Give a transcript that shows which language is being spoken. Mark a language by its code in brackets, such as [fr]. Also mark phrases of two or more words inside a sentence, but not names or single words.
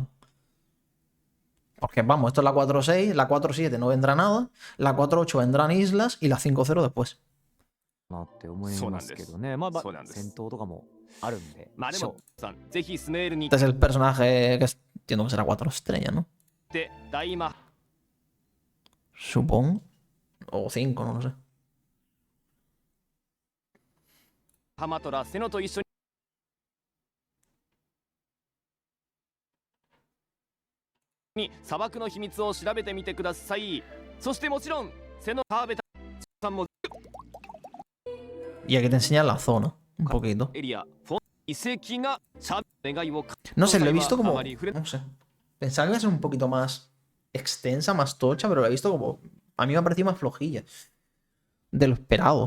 [es] Porque vamos, esto es la 4.6, la 4.7 no vendrá nada, la 4.8 vendrán islas y la 5.0 después. Este es el personaje que entiendo que será 4 estrellas, ¿no? Supongo. O 5, no lo sé. [ja] ハマトラセノと一緒に砂漠の秘密を調べてみてください。そしてもちろんセノカーベタさんも [es] Y aquí te enseñan la zona, un poquito. No sé, lo he visto como... No sé. Pensaba que iba a ser un poquito más extensa, más tocha, pero lo he visto como... A mí me ha parecido más flojilla. De lo esperado.